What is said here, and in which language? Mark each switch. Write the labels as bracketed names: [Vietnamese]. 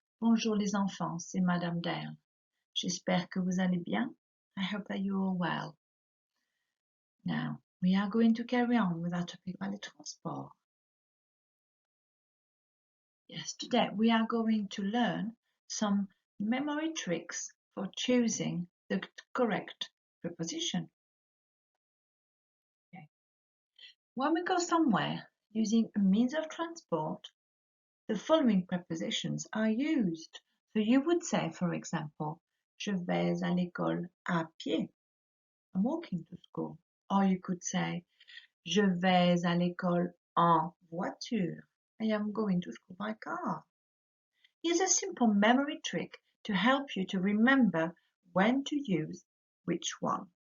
[French] Bonjour les enfants, c'est Madame Dale. J'espère que vous allez bien. [English] I hope that you are well. Now, we are going to carry on with our topic about the transport. Yes, today we are going to learn some memory tricks for choosing the correct preposition. Okay. When we go somewhere using a means of transport, the following prepositions are used. So you would say, for example, [French] je vais à l'école à pied. [English] I'm walking to school. Or you could say, [French] je vais à l'école en voiture. [English] I am going to school by car. Here's a simple memory trick to help you to remember when to use which one.